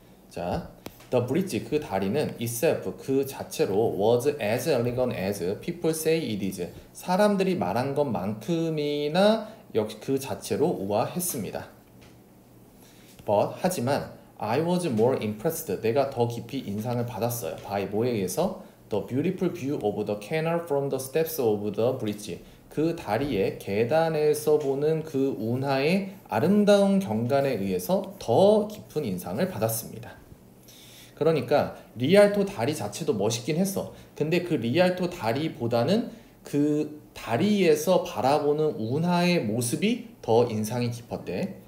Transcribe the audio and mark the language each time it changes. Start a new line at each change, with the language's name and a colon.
English: 자, the bridge
Korean: 그 다리는
English: itself
Korean: 그 자체로
English: was as elegant as people say it is
Korean: 사람들이 말한 것만큼이나 역시 그 자체로 우아했습니다.
English: But
Korean: 하지만
English: I was more impressed.
Korean: 내가 더 깊이 인상을 받았어요. by 뭐에 의해서?
English: The beautiful view of the canal from the steps of the bridge.
Korean: 그 다리의 계단에서 보는 그 운하의 아름다운 경관에 의해서 더 깊은 인상을 받았습니다. 그러니까 리알토 다리 자체도 멋있긴 했어. 근데 그 리알토 다리보다는 그 다리에서 바라보는 운하의 모습이 더 인상이 깊었대.